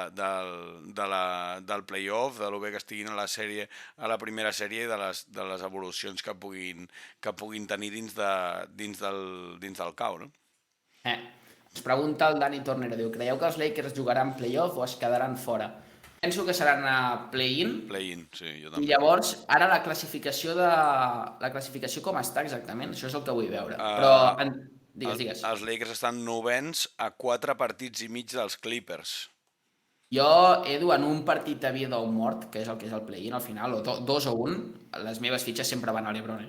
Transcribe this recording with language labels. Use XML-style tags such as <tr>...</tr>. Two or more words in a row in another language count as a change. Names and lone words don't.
<ca>del playoff, de lo bé que estiguin a la primera sèrie i de les evolucions que puguin tenir dins del cau, no? Es pregunta el Dani Tornero, diu, creieu que els Lakers jugaran playoff o es quedaran fora? Penso que seran a play-in. Play-in, sí, jo també. I llavors, ara la classificació com està exactament? Això és el que vull veure. Però, digues. Els Lakers estan novens a 4 partits i mig dels Clippers. Jo, Edu, en un partit de vida o mort, que és el play-in al final, o 2 o 1, les meves fitxes sempre van a l'Ebron.</ca>